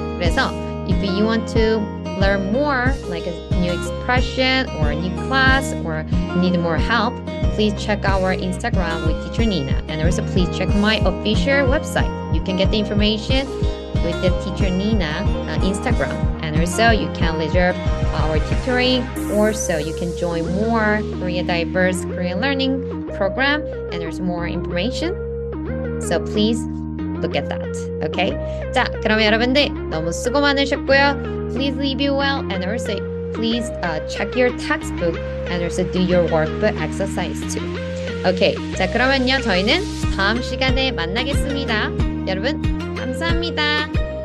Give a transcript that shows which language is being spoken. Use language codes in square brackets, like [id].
[ko] 그래서 [en] if you want to learn more like a new expression or a new class or need more help, please check our Instagram with teacher Nina and also please check my official website. You can get the information with the teacher Nina Instagram and also you can reserve our tutoring or so you can join more Korea diverse Korean learning program and there's more information. So please look at that. Okay? [ko] 자, 그러면 여러분들 너무 수고 많으셨고요. [en] Please leave you well and also please check your textbook and also do your workbook exercise too. Okay. [ko] 자, 그러면요 저희는 다음 시간에 만나겠습니다. 여러분 감사합니다.